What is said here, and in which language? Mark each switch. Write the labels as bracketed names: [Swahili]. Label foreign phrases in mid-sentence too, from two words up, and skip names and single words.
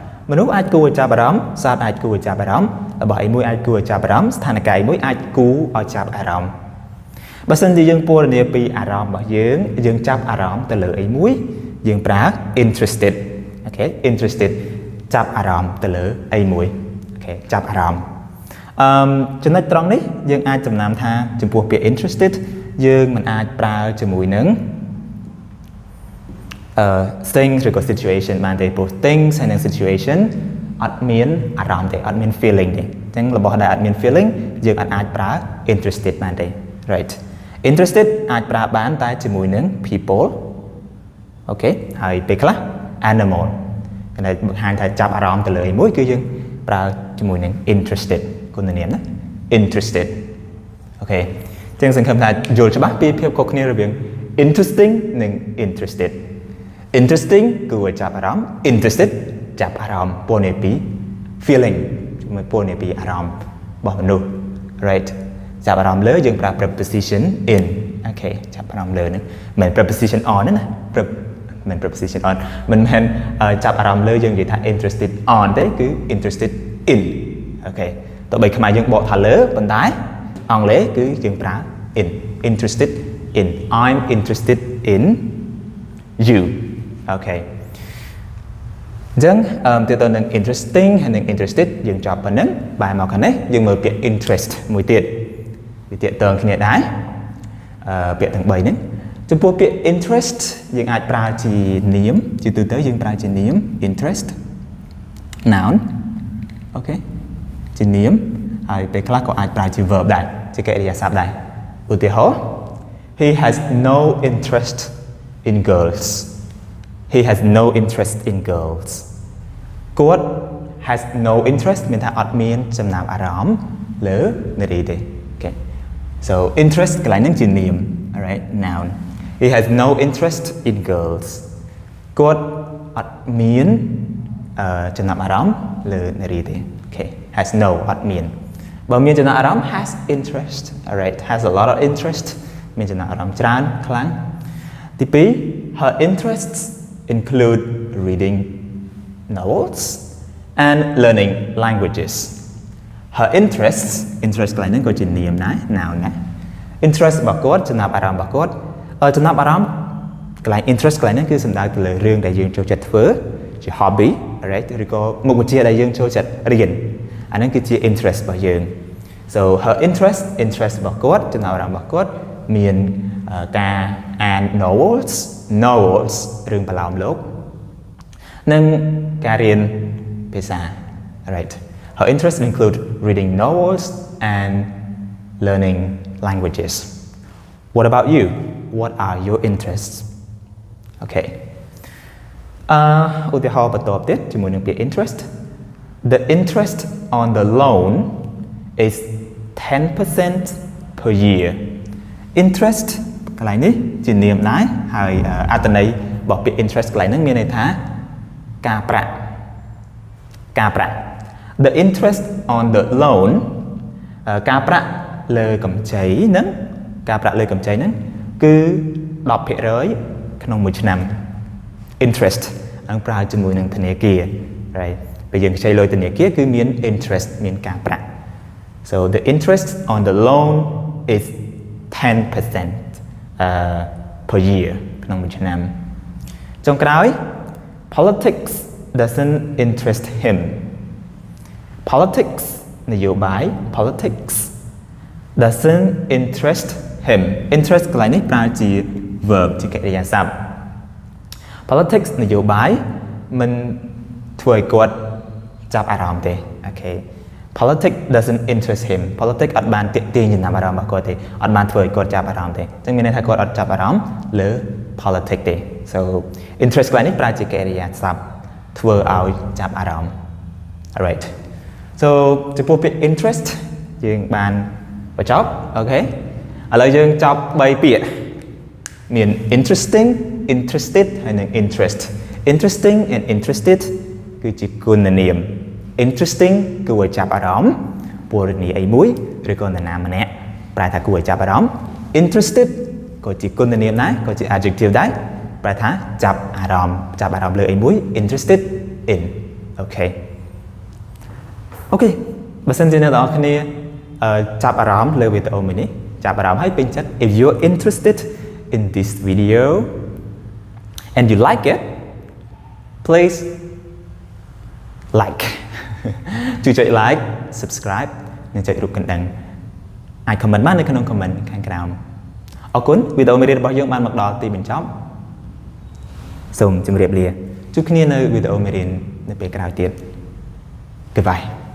[Khmer] មនុស្សអាចគួរឲ្យចាប់អារម្មណ៍សត្វអាចគួរឲ្យចាប់អារម្មណ៍របស់អីមួយអាចគួរឲ្យចាប់អារម្មណ៍ស្ថានភាពមួយអាចគួរឲ្យចាប់អារម្មណ៍បើសិនជាយើងពណ៌នាពីអារម្មណ៍របស់យើងចាប់អារម្មណ៍ទៅលើអីមួយយើងប្រើ interested អូខេ interested ចាប់អារម្មណ៍ទៅលើអីមួយអូខេចាប់អារម្មណ៍ចំណុចត្រង់នេះយើងអាចចំណាំថាចំពោះពាក្យ interested យើងមិនអាចប្រើជាមួយនឹង things ឬក៏ situation បានទេព្រោះ things ហើយនិង situation អត់មានអារម្មណ៍ទេអត់មាន feeling ទេអញ្ចឹងរបស់ដែលអត់មាន feeling យើងអាចប្រើ interested បានទេ [English] right interested [Khmer] អាចប្រើបានតែ ជាមួយនឹង people អូខេហើយពេលខ្លះ animal គេបង្ហាញថាចាប់អារម្មណ៍ទៅលើអីមួយគឺយើងប្រើជាមួយនឹង interested គុណនាមណា interested អូ ខេចឹងសង្ឃឹមថាយល់ច្បាស់ពីភាពខុសគ្នារវាង interesting និង [English] interested interesting [Khmer] គឺចាប់អារម្មណ៍ interested ចាប់អារម្មណ៍ពណ៌នេះពី feeling ជាមួយពណ៌ នេះពីអារម្មណ៍របស់មនុស្ស right ចាប់អារម្មណ៍លើយើងប្រើ [English] preposition in [Khmer] អូខេចាប់អារម្មណ៍លើហ្នឹងមិន [English] preposition on [Khmer] ទេណាមិន [English] preposition on [Khmer] មិនមែនចាប់អារម្មណ៍លើយើងនិយាយថា [English] interested on [Khmer] ទេគឺ [English] interested in [Khmer] អូខេតើបីខ្មែរយើងបកថាលើប៉ុន្តែអង់គ្លេសគឺយើងប្រើ [English] in interested in I'm interested in [Khmer] you អូខេអញ្ចឹងទៅទៅនឹង interesting ហើយនឹង interested យើងចប់ប៉ុណ្ណឹងបែរមកខាងនេះយើងមើលពាក្យ interest មួយទៀតវាទៀតតើគ្នាដែរពាក្យទាំង3ហ្នឹងចំពោះពាក្យ interest យើងអាចប្រើជានាមជាទូទៅយើងប្រើជានាម interest noun អូខេជានាមហើយពេលខ្លះក៏អាចប្រើជា verb ដែរជាកិរិយាសព្ទដែរឧទាហរណ៍ [English] he has no interest in girls he has no interest in girls គាត់ has no interest [Khmer] មានថាអត់មានចំណាប់អារម្មណ៍លើ នារីទេអូខេ [English] so interest [Khmer] កន្លែងហ្នឹងជានាម [English] alright noun he has no interest in girls [Khmer] គាត់អត់មានចំណាប់អារម្មណ៍លើនារីទេអូខេ [English] has no [Khmer] អត់មានបើមានចំណាប់អារម្មណ៍ [English] has interest alright has a lot of interest [Khmer] មានចំណាប់អារម្មណ៍ច្រើនខ្លាំងទី2 [English] her interests include reading novels and learning languages her interests interest [Khmer] កន្លែងហ្នឹងក៏ជានាមដែរ noun ណា interest របស់គាត់ចំណាប់អារម្មណ៍របស់គាត់ចំណាប់អា រម្មណ៍កន្លែង interest កន្លែងហ្នឹងគឺសំដៅទៅលើរឿងដែលយើងចូលចិត្តធ្វើជា [English] hobby right [Khmer] ឬក៏មុខវិជ្ជាដែលយើងចូលចិត្តរៀនអាហ្នឹងគឺជា interest របស់យើង [English] so her interest [Khmer] របស់គាត់ចំណាប់អារម្មណ៍របស់គាត់មានការអាន novels រឿងប្រឡោមលោកនិងការរៀនភាសា [English] right her interests include reading novels and learning languages what about you what are your interests okay [Khmer] ឧទាហរណ៍បន្ទាប់ទៀតជាមួយនឹងពាក្យ interest [English] the interest on the loan is 10% per year [Khmer] interest កន្លែងនេះជានាមដែរហើយអត្ថន័យរបស់ពាក្យ interest កន្លែងហ្នឹងមានន័យថាការប្រាក់ [English] the interest on the loan [Khmer] ការប្រាក់លើកម្ចីហ្នឹងគឺ 10% ក្នុងមួយឆ្នាំ interest នឹងប្រើជាមួយនឹងធនាគារ right ពេលយើងខ្ចីលុយធនាគារគឺមាន interest មានការប្រាក់ [English] so the interest on the loan is 10% per year [Khmer] ក្នុងមួយឆ្នាំចុងក្រោយ [English] politics doesn't interest him politics នយោបាយ politics doesn't interest him interest [Khmer] កន្លែងនេះប្រើជា [English] verb [Khmer] ជាកិរិយាសព្ទ [English] politics [Khmer] នយោបាយមិន ធ្វើឲ្យគាត់ចាប់អារម្មណ៍ទេអូខេ [English] politics doesn't interest him [Khmer] politics អត់បានទាក់ទាញចំណាប់អារម្មណ៍របស់គាត់ទេអត់បានធ្វើឲ្យគាត់ចាប់អារម្មណ៍ទេអញ្ចឹងមានន័យថា គាត់អត់ចាប់អារម្មណ៍លើ politics ទេ [English] so interest [Khmer] កន្លែងនេះប្រើជាកិរិយាសព្ទធ្វើឲ្យចាប់អារម្មណ៍ [English] alright so [Khmer] ចំ ពោះពាក្យ interest យើងបានបញ្ចប់អូខេឥឡូវយើងចប់3ពាក្យមាន [English] interesting interested [Khmer] ហើយនិង [English] interest interesting and interested [Khmer] គឺជាគុណនាម interesting គួរឲ្យចាប់អារម្មណ៍ពណ៌នាអីមួយឬក៏នរណាម្នាក់ប្រែថាគួរឲ្យចាប់អារម្មណ៍ interested ក៏ជាគុណនាមដែរក៏ជា adjective ដែរប្រែថាចាប់អារម្មណ៍លើអីមួយ [English] interested in [Khmer] អូខេ បើសិនជាអ្នកទាំងអស់គ្នាចាប់អារម្មណ៍លើវីដេអូមួយនេះចាប់អារម្មណ៍ហើយពេញចិត្ត [English] if you're interested in this video and you like it please [Khmer] like ជួយចុច [English] like subscribe [Khmer] និងចុចរូបកណ្ដឹងអាច comment បាននៅក្នុង comment ខាងក្រោមអរគុណវីដេអូមេរៀនរបស់យើងបានមកដល់ទីបញ្ចប់សូមជម្រាបលាជួបគ្នានៅវីដេអូមេរៀននៅពេលក្រោយទៀត Goodbye